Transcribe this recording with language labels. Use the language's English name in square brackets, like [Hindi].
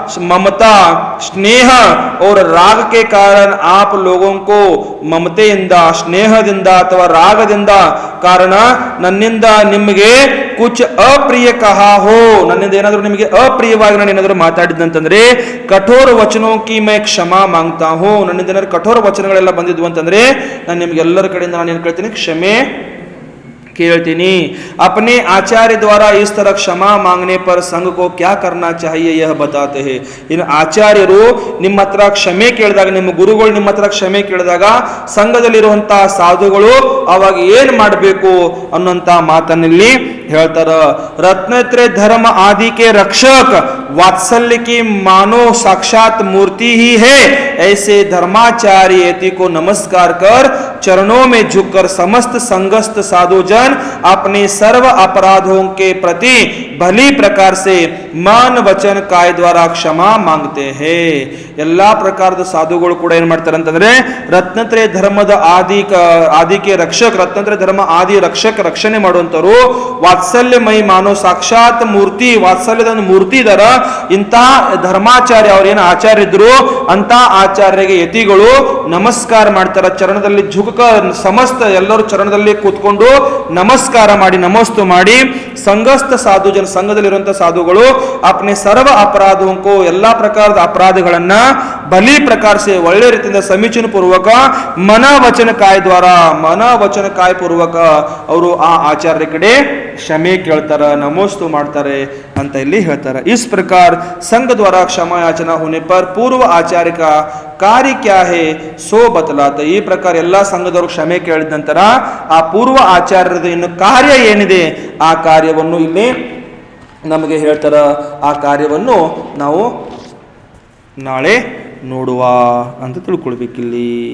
[Kannada] ಮಮತಾ ಸ್ನೇಹ [Hindi] और राग के कारण आप लोगों को [Kannada] ಮಮತೆಯಿಂದ, ಸ್ನೇಹದಿಂದ ಅಥವಾ ರಾಗದಿಂದ ಕಾರಣ ನನ್ನಿಂದ ನಿಮಗೆ [Hindi] ಕುಚ್ ಅಪ್ರಿಯ ಕಹಾ ಹೋ, [Kannada] ನನ್ನಿಂದ ಏನಾದರೂ ನಿಮಗೆ ಅಪ್ರಿಯವಾಗಿ ನಾನು ಏನಾದರೂ ಮಾತಾಡಿದ್ದಂತಂದ್ರೆ [Hindi] ಕಠೋರ ವಚನೋ ಕಿ ಮೈ ಕ್ಷಮಾ ಮಾಂಗ್ತಾ ಹೋ, [Kannada] ನನ್ನಿಂದ ಏನಾದ್ರು ಕಠೋರ ವಚನಗಳೆಲ್ಲ ಬಂದಿದ್ವು ಅಂತಂದ್ರೆ ನಾನು ನಿಮ್ಗೆ ಎಲ್ಲರ ಕಡೆಯಿಂದ ನಾನು ಏನ್ ಕೇಳ್ತೀನಿ, ಕ್ಷಮೆ ಕೇಳ್ತೀನಿ. [Hindi] अपने आचार्य द्वारा इस तरह क्षमा मांगने पर संघ को क्या करना चाहिए यह बताते हैं. [Kannada] ಇನ್ನು ಆಚಾರ್ಯರು ನಿಮ್ಮ ಹತ್ರ ಕ್ಷಮೆ ಕೇಳಿದಾಗ, ನಿಮ್ಮ ಗುರುಗಳು ನಿಮ್ಮ ಹತ್ರ ಕ್ಷಮೆ ಕೇಳಿದಾಗ ಸಂಘದಲ್ಲಿರುವಂತಹ ಸಾಧುಗಳು ಅವಾಗ ಏನ್ ಮಾಡಬೇಕು ಅನ್ನುವಂತ ಮಾತನ್ನಿಲ್ಲಿ ಹೇಳ್ತಾರ. [Hindi] रत्नत्रय धर्म आदि के रक्षक वात्सल्य की मानो साक्षात मूर्ति ही है, ऐसे धर्माचार्य को नमस्कार कर चरणों में झुककर समस्त संगस्त साधुजन अपने सर्व अपराधों के प्रति भली प्रकार से मन वचन काय द्वारा क्षमा मांगते हैं. [Kannada] ಎಲ್ಲಾ ಪ್ರಕಾರದ ಸಾಧುಗಳು ಕೂಡ ಏನ್ ಮಾಡ್ತಾರೆ ಅಂತಂದ್ರೆ ರತ್ನತ್ರಯ ಧರ್ಮದ ಆದಿಕೆ ರಕ್ಷಕ, ರತ್ನತ್ರಯ ಧರ್ಮ ಆದಿ ರಕ್ಷಕ, ರಕ್ಷಣೆ ಮಾಡುವಂತರು ವಾತ್ಸಲ್ಯಮಯಿ ಮಾನವ ಸಾಕ್ಷಾತ್ ಮೂರ್ತಿ, ವಾತ್ಸಲ್ಯದ ಒಂದು ಮೂರ್ತಿ ಇದರ. ಇಂಥ ಧರ್ಮಾಚಾರ್ಯ ಅವ್ರೇನು ಆಚಾರ್ಯ ಇದ್ರು ಅಂತ ಆಚಾರ್ಯರಿಗೆ ಯತಿಗಳು ನಮಸ್ಕಾರ ಮಾಡ್ತಾರ. ಚರಣದಲ್ಲಿ ಝುಕ ಸಮಸ್ತ ಎಲ್ಲರೂ ಚರಣದಲ್ಲಿ ಕೂತ್ಕೊಂಡು ನಮಸ್ಕಾರ ಮಾಡಿ ನಮಸ್ತು ಮಾಡಿ ಸಂಘಸ್ಥ ಸಾಧುಜನ ಸಂಘದಲ್ಲಿರುವಂತಹ ಸಾಧುಗಳು ಅಪ್ನೆ ಸರ್ವ ಅಪರಾಧಕ್ಕೂ ಎಲ್ಲಾ ಪ್ರಕಾರದ ಅಪರಾಧಗಳನ್ನ [Hindi] ಬಲಿ ಪ್ರಕಾರ ಸೆ [Kannada] ಒಳ್ಳೆ ರೀತಿಯಿಂದ ಸಮೀಚೀನ ಪೂರ್ವಕ ಮನ ವಚನ ಕಾಯ ದ್ವಾರ ಮನ ವಚನ ಕಾಯ ಪೂರ್ವಕ ಅವರು ಆ ಆಚಾರ್ಯ ಕಡೆ ಕ್ಷಮೆ ಕೇಳ್ತಾರ, ನಮೋಸ್ತು ಮಾಡ್ತಾರೆ ಅಂತ ಇಲ್ಲಿ ಹೇಳ್ತಾರೆ. [Hindi] इस प्रकार संघ द्वारा क्षमा याचना होने पर पूर्व आचार्य का कार्य क्या है सो बतलाता. [Kannada] ಈ ಪ್ರಕಾರ ಎಲ್ಲಾ ಸಂಘದವರು ಕ್ಷಮೆ ಕೇಳಿದ ನಂತರ ಆ ಪೂರ್ವ ಆಚಾರ್ಯದ ಇನ್ನು ಕಾರ್ಯ ಏನಿದೆ ಆ ಕಾರ್ಯವನ್ನು ಇಲ್ಲಿ ನಮಗೆ ಹೇಳ್ತಾರ. ಆ ಕಾರ್ಯವನ್ನು ನಾವು ನಾಳೆ ನೋಡುವ ಅಂತ ತಿಳ್ಕೊಳ್ಬೇಕಿಲ್ಲಿ.